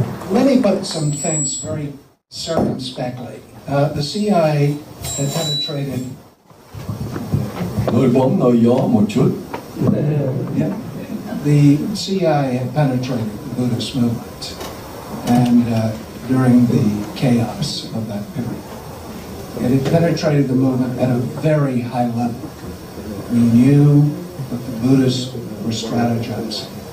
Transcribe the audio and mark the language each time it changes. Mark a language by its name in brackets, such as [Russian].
[English] Let me put some things very circumspectly. The CIA had penetrated. [Vietnamese] Nơi bóng nơi gió một chút. [English] The CIA had penetrated the Buddhist movement, and during the chaos of that period, it had penetrated the movement at a very high level. We knew that the Buddhists were strategizing.